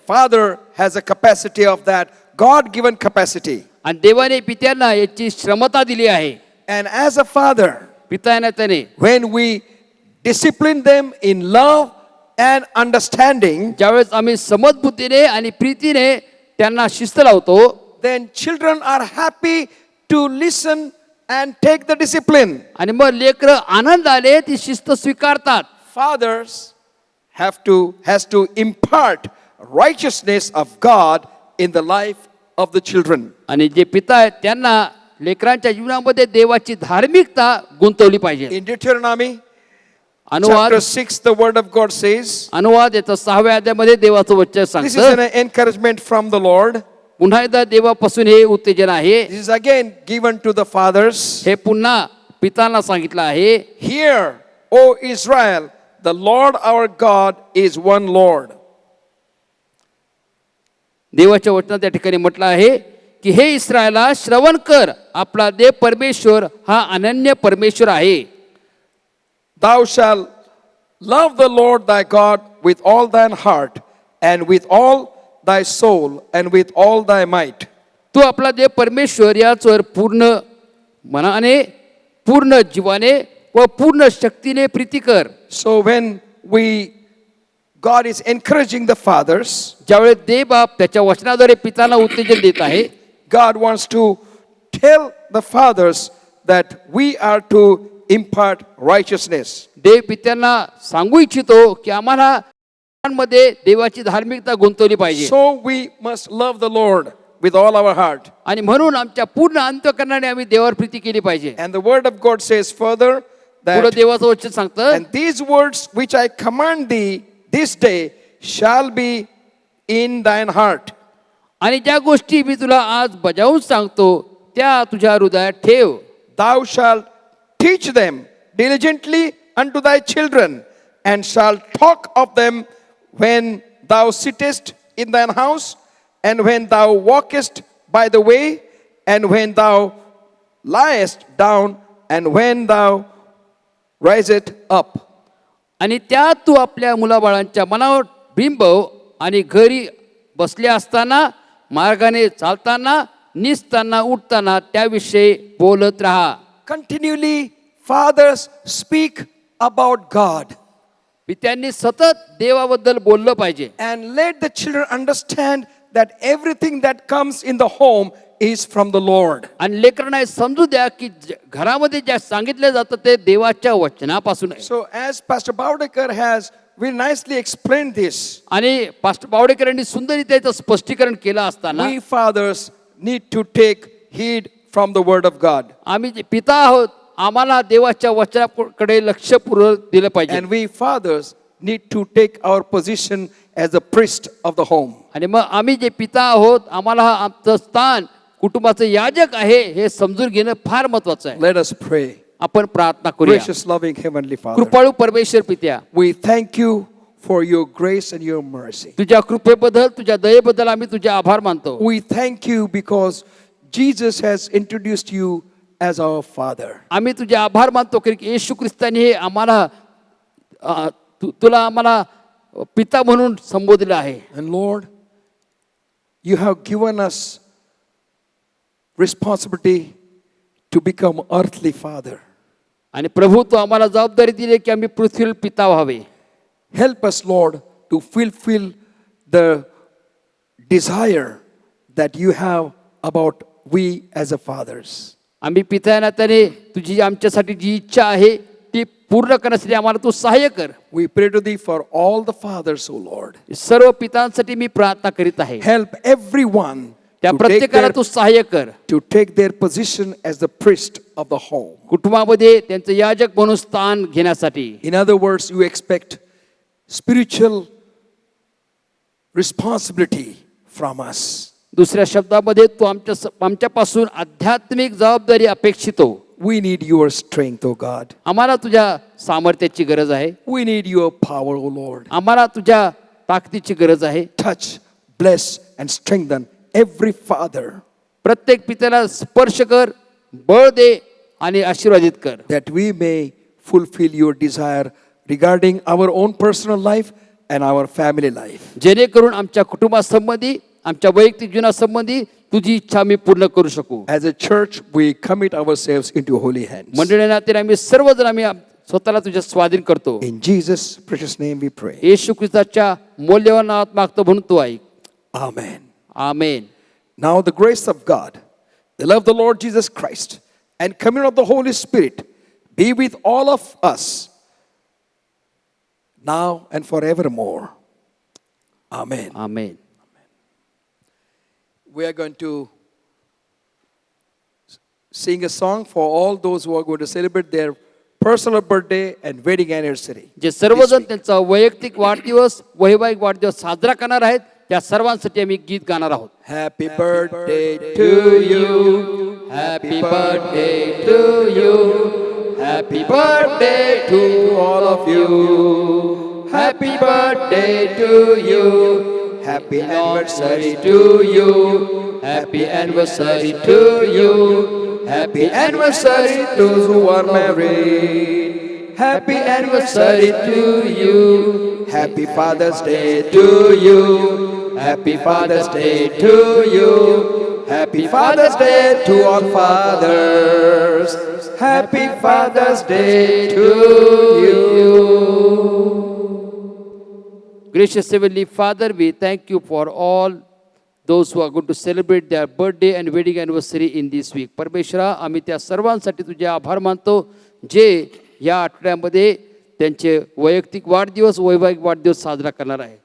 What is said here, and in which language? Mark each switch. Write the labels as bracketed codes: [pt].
[en] Father has a capacity of that, God given capacity. [mr] आणि देवाने पित्यांना याची क्षमता दिली आहे. [en] And as a father, [mr] पित्याने त्याने [en] when we discipline them in love and understanding, [mr] ज्यावेळेस आम्ही समजबुद्धीने आणि प्रीतीने त्यांना शिस्त लावतो [en] then children are happy to listen and take the discipline. [mr] आणि मग लेकरं आनंदाने ती शिस्त स्वीकारतात. [en] Fathers has to impart righteousness of God in the life of the children. [mr] आणि जे पिता आहेत त्यांना लेकरांच्या जीवनामध्ये देवाची धार्मिकता गुंतवली पाहिजे. [en] In Deuteronomy [mr] अनुवाद [en] chapter 6, the word of God says, [mr] अनुवाद याचा 6व्या अध्यायामध्ये देवाचं वचन [en] this is [mr] सांगतं. [en] an encouragement from the Lord. [mr] पुन्हा एकदा देवापासून हे उत्तेजन आहे. [en] This is again given to the fathers. [mr] हे पुन्हा पितांना सांगितलं आहे. [en] Hear, O Israel, the Lord our God is one Lord. [mr] देवाच्या वचनात त्या ठिकाणी म्हटलं आहे की हे इस्रायला श्रवण कर, आपला देव परमेश्वर हा अनन्य परमेश्वर आहे. [en] Thou shalt love the Lord thy God with all thine heart, and with all thy soul, and with all thy might. [mr] तू आपला देव परमेश्वर याचवर पूर्ण मनाने, पूर्ण जीवाने व पूर्ण शक्तीने प्रीती कर. [en] So when God is encouraging the fathers, [mr] ज्यावेळेस देव बाप त्याच्या वचनाद्वारे पितांना उत्तेजन देत आहे, [en] God wants to tell the fathers that we are to impart righteousness. [mr] देव पित्यांना सांगू इच्छितो की आम्हाला मध्ये देवाची धार्मिकता गुंतवली पाहिजे. [en] So we must love the Lord with all our heart. [mr] आणि म्हणून आमच्या पूर्ण अंतःकरणाने आम्ही देवावर प्रीती केली पाहिजे. [en] And the word of God says further [mr] पुढे [en] that, [mr] देवाचं वचन सांगतं, [en] and these words which I command thee this day shall be in thine heart. [mr] आणि ज्या गोष्टी मी तुला आज बजावून सांगतो त्या तुझ्या हृदयात ठेव. [en] Thou shalt teach them diligently unto thy children, and shalt talk of them when thou sittest in thine house, and when thou walkest by the way, and when thou liest down, and when thou risest up. [mr] आणि त्यात तू आपल्या मुलाबाळांच्या मनावर बिंबव, आणि घरी बसले असताना, मार्गाने चालताना, निसताना, उठताना त्याविषयी बोलत राहा. [en] Continually, fathers speak about God, [mr] पित्यांनी सतत देवाबद्दल बोललं पाहिजे. [en] and let the children understand that everything that comes in the home is from the Lord. [mr] आणि लेकरांना हे समजू द्या की घरामध्ये ज्या सांगितलं जातं ते देवाच्या वचनापासून आहे. [en] So as Pastor Baudekar has very nicely explained this, [mr] आणि पास्टर बावडेकर यांनी सुंदररीत्या याचं स्पष्टीकरण केलं असताना [en] we fathers need to take heed from the word of God. [mr] आम्ही जे पिता आहोत आम्हाला देवाच्या वचनाकडे लक्षपूर्वक दिलं पाहिजे. [en] And we fathers need to take our position as a priest of the home. [mr] आणि मग आम्ही जे पिता आहोत आम्हाला हा आमचं स्थान कुटुंबाचं याजक आहे हे समजून घेणं फार महत्वाचं आहे. [en] Let us pray. [mr] आपण प्रार्थना करूया. [en] Gracious, loving Heavenly Father, [mr] कृपाळू परमेश्वर पित्या, [en] we thank you for your grace and your mercy. [mr] तुझ्या कृपेबद्दल तुझ्या दयेबद्दल आम्ही तुझे आभार मानतो. [en] We thank you because Jesus has introduced you as our Father. [mr] आम्ही तुझे आभार मानतो की येशू ख्रिस्ताने हे आम्हाला तुला आम्हाला पिता म्हणून संबोधलं आहे. [en] And Lord, you have given us responsibility to become earthly father. [mr] आणि प्रभू तू आम्हाला जबाबदारी दिली की आम्ही पृथ्वीवर पिता व्हावे. [en] Help us, Lord, to fulfill the desire that you have about we as a fathers. [mr] आम्ही पिता या नात्याने तुझी आमच्यासाठी जी इच्छा आहे ती पूर्ण करण्यासाठी आम्हाला तू सहाय्य कर. [en] We pray to thee for all the fathers, O Lord. [mr] सर्व पितांसाठी मी प्रार्थना करीत आहे. [en] Help everyone [mr] त्या [en] to [mr] प्रत्येकाला तू सहाय्य कर. [en] take their position as the priest of the home. [mr] कुटुंबामध्ये त्यांचं याजक म्हणून स्थान घेण्यासाठी. [en] In other words, you expect spiritual responsibility from us. [mr] दुसऱ्या शब्दामध्ये तू आमच्यापासून आध्यात्मिक जबाबदारी अपेक्षितो. [en] We need your strength, O God. [mr] आम्हाला तुझ्या सामर्थ्याची गरज आहे. [en] We need your power, O Lord. [mr] आम्हाला तुझ्या ताकदीची गरज आहे. [en] Touch, bless, and strengthen every father, [mr] प्रत्येक पित्याला स्पर्श कर, बळ दे आणि आशीर्वादित कर. [en] that we may fulfill your desire regarding our own personal life and our family life. [mr] जेणेकरून आमच्या कुटुंबासंबंधी, आमच्या वैयक्तिक जीवनासंबंधी तुझी इच्छा आम्ही पूर्ण करू शकू. [en] As a church, we commit ourselves into holy hands. [mr] मंडळी नात्याने आम्ही सर्वजण आम्ही स्वतःला तुझ्या स्वाधीन करतो. [en] In Jesus' precious name we pray. [mr] येशू ख्रिस्ताच्या मौल्यवान नावात मागतो म्हणून तू ऐक. [en] Amen. [mr] Amen. [en] Now the grace of God, the love of the Lord Jesus Christ, and communion of the Holy Spirit be with all of us now and forevermore. Amen. [mr] Amen. [en] We are going to sing a song for all those who are going to celebrate their personal birthday and wedding anniversary. [mr] जे सर्वजण त्यांचा वैयक्तिक वाढदिवस, वैवाहिक वाढदिवस साजरा करणार आहेत त्या सर्वांसाठी आम्ही गीत गाणार आहोत. [en] Happy birthday to you. Happy birthday to you. Happy birthday to all of you. Happy birthday to you. Happy anniversary to you. Happy anniversary to you. Happy anniversary to those who are married. Happy anniversary to you. Happy Father's Day to you. Happy Father's Day to you. Happy Father's Day to all fathers. Happy Father's Day to you. Gracious Heavenly Father, we thank you for all those who are going to celebrate their birthday and wedding anniversary in this week. [mr] परमेश्वरा, आम्ही त्या सर्वांसाठी तुझे आभार मानतो जे या आठवड्यामध्ये त्यांचे वैयक्तिक वाढदिवस, वैवाहिक वाढदिवस साजरा करणार आहे.